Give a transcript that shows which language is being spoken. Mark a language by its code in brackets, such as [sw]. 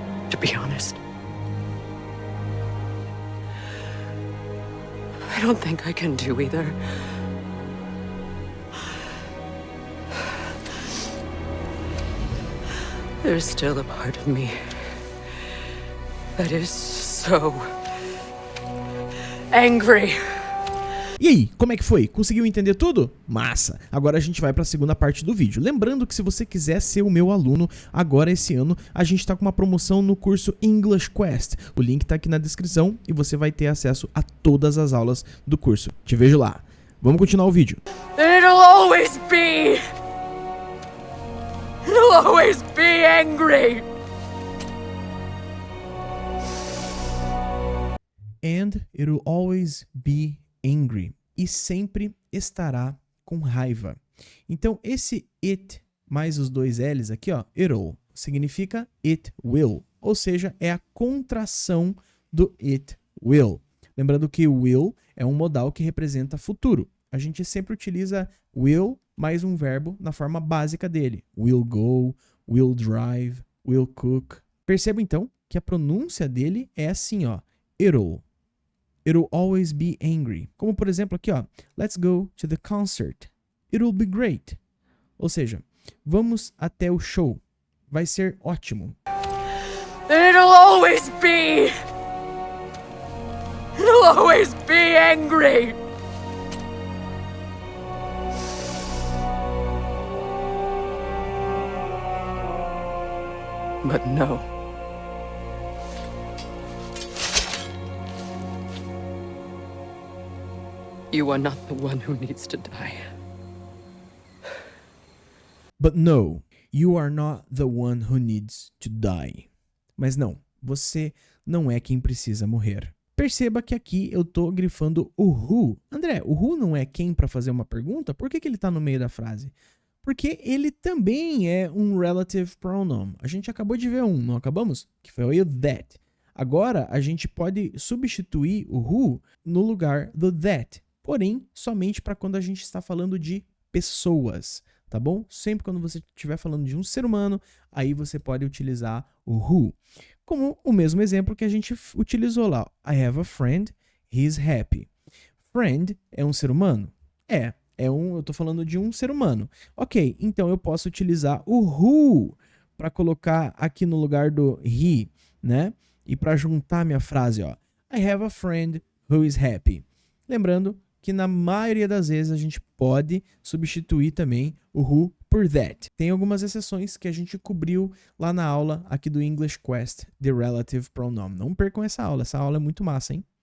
[en] To be honest, I don't think I can do either. There's still a part of me that is so angry. [pt] E aí, como é que foi? Conseguiu entender tudo? Massa! Agora a gente vai para a segunda parte do vídeo. Lembrando que se você quiser ser o meu aluno, agora esse ano, a gente está com uma promoção no curso English Quest. O link está aqui na descrição e você vai ter acesso a todas as aulas do curso. Te vejo lá. Vamos continuar o vídeo. [en] It'll always be. It'll always be angry. And it'll always be angry. [pt] E sempre estará com raiva. Então, esse it mais os dois L's aqui, ó, it'll, significa it will. Ou seja, é a contração do it will. Lembrando que will é um modal que representa futuro. A gente sempre utiliza will mais um verbo na forma básica dele. [en] Will go, will drive, will cook. [pt] Perceba então que a pronúncia dele é assim, ó, it'll. [en] It'll always be angry. [pt] Como por exemplo aqui, ó, [en] let's go to the concert. It'll be great. [pt] Ou seja, vamos até o show. Vai ser ótimo. [en] It'll always be. It'll always be angry. But no. You are not the one who needs to die. But no, you are not the one who needs to die. [pt] Mas não, você não é quem precisa morrer. Perceba que aqui eu tô grifando o who. André, o who não é quem para fazer uma pergunta? Por que ele tá no meio da frase? Porque ele também é um relative pronoun. A gente acabou de ver um, não acabamos? Que foi o that. Agora, a gente pode substituir o who no lugar do that. Porém, somente para quando a gente está falando de pessoas, tá bom? Sempre quando você estiver falando de um ser humano, aí você pode utilizar o who. Como o mesmo exemplo que a gente utilizou lá. [en] I have a friend, he's happy. [pt] Friend é um ser humano? Eu tô falando de um ser humano. Ok, então eu posso utilizar o who para colocar aqui no lugar do he, né? E para juntar minha frase, ó. [en] I have a friend who is happy. [pt] Lembrando que na maioria das vezes a gente pode substituir também o who por that. Tem algumas exceções que a gente cobriu lá na aula aqui do English Quest, The Relative Pronoun. Não percam essa aula é muito massa, hein?